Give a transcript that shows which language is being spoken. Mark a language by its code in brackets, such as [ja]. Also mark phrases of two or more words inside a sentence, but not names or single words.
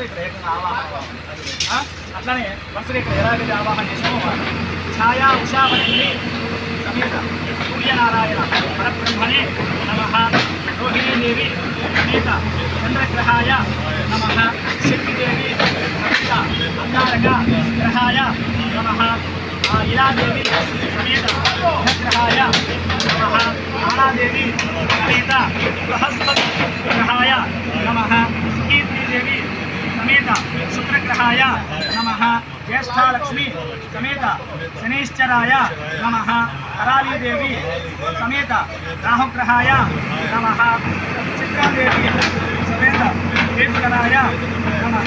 [te] ఇక్కడ ఏకంగా ఆవాహన అట్లానే వరుసగా ఇక్కడ ఎలాగైతే ఆవాహన చేసామో [sa] ఛాయా ఉషావళి సమేత సూర్యనారాయణ పరబ్రహ్మణే నమః. రోహిణీదేవి సమేత చంద్రగ్రహాయ నమః. శక్తిదేవి సమేత అంగారక గ్రహాయ నమః. नीलादेवी समेत ग्रहाय नमः नानादेवी समेत बृहस्पति ग्रहाय नमः कीर्ति देवी समेत शुक्रग्रहाय नमः ज्येष्ठालक्ष्मी समेत शनिश्चराय नमः कराली देवी समेत राहुग्रहाय नमः चित्रादेवी समेत केतुकराय नमः